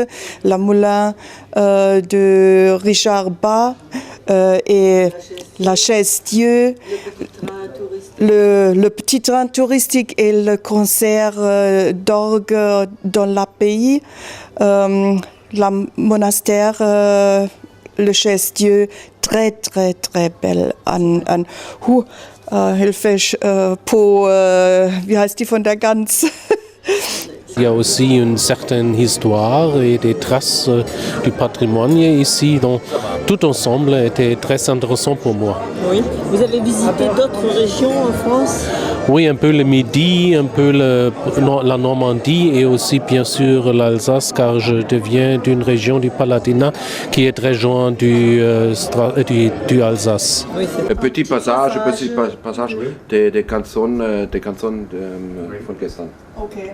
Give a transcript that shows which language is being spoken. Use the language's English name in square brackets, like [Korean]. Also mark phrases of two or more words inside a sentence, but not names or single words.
[French] La moulin de Richard Bas et la Chaise-Dieu, le petit train touristique et le concert d'orgue dans l'abbaye. La monastère, le Chaise-Dieu, très très très belle. [German] Hilfe wie heißt die von der Gans? [French] Il y a aussi une certaine histoire et des traces du patrimoine ici, donc tout ensemble était très intéressant pour moi. Oui. Vous avez visité d'autres régions en France? Oui, un peu le Midi, un peu la Normandie et aussi bien sûr l'Alsace, car je deviens d'une région du Palatinat qui est très loin du Alsace. Oui, petit passage des chansons [German] von gestern. [French] Okay.